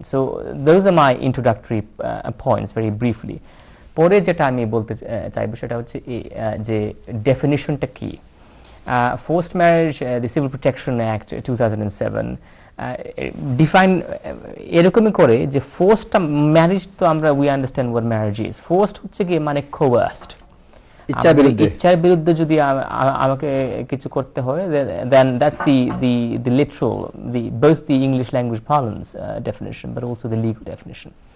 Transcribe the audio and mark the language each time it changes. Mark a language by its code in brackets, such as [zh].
[en] So those are my introductory points very briefly. [bn] পরে যেটা আমি বলতে চাইবো সেটা হচ্ছে যে ডেফিনিশনটা কি। [en] Forced marriage, the Civil Protection Act 2007 define [bn] এরকমই করে যে [en] forced marriage, [bn] তো আমরা [en] We understand what marriage is. [bn] Forced হচ্ছে কি মানে কোয়ার্সড, ইচ্ছার বিরুদ্ধে যদি আমাকে কিছু করতে হয়, [en] then that's the literal, both the English language parlance definition but also the legal definition.